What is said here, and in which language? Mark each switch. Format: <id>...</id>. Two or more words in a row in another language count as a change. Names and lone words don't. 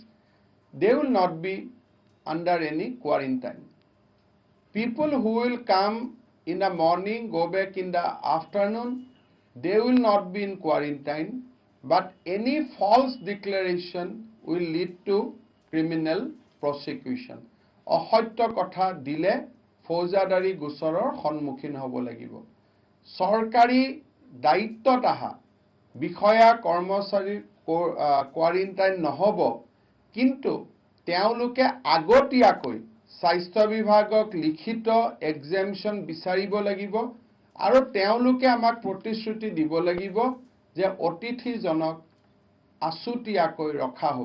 <en>They will not be under any quarantine. People who will come in the morning, go back in the afternoon, they will not be in quarantine, but any false declaration will lead to criminal prosecution.</en> <as>অসত্য কথা দিলে ফৌজাদাৰী গোচৰৰ সন্মুখীন হ'ব লাগিব। চৰকাৰী দায়িত্বত আহা বিষয়া কৰ্মচাৰীৰ কোৱাৰেণ্টাইন নহব, কিন্তু তেওঁলোকে আগতীয়াকৈ স্বাস্থ্য বিভাগক লিখিত এক্সেমশন বিচাৰিব লাগিব আৰু তেওঁলোকে আমাক প্ৰতিশ্ৰুতি দিব লাগিব যে অতিথিজনক আছুতীয়াকৈ ৰখা হ'ব।</as>